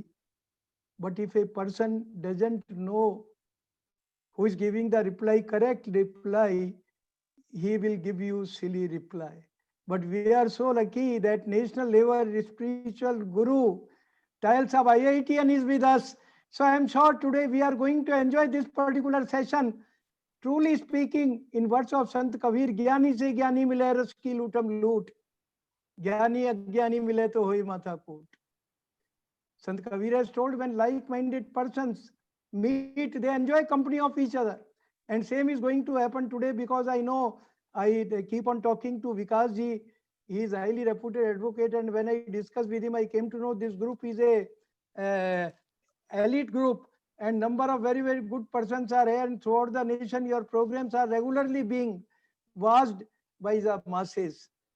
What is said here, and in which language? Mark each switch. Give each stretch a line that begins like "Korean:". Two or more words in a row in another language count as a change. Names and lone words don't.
English: But if a person doesn't know who is giving the reply, correct reply, he will give you silly reply. But we are so lucky that national level spiritual guru Tayal Sahab IITian is with us. So I am sure today we are going to enjoy this particular session. Truly speaking, in words of Sant Kabir,
Hindi: ज्ञानी से ज्ञानी मिले रस की लूटम लूट, ज्ञानी अज्ञानी मिले तो होई माथा कूट.
English: Sant Kabir has told, when like-minded persons meet, they enjoy company of each other. And same is going to happen today, because I know I keep on talking to Vikas ji. He is a highly reputed advocate, and when I discussed with him, I came to know this group is a elite group, and number of very, very good persons are here, and throughout the nation, your programs are regularly being watched by the masses.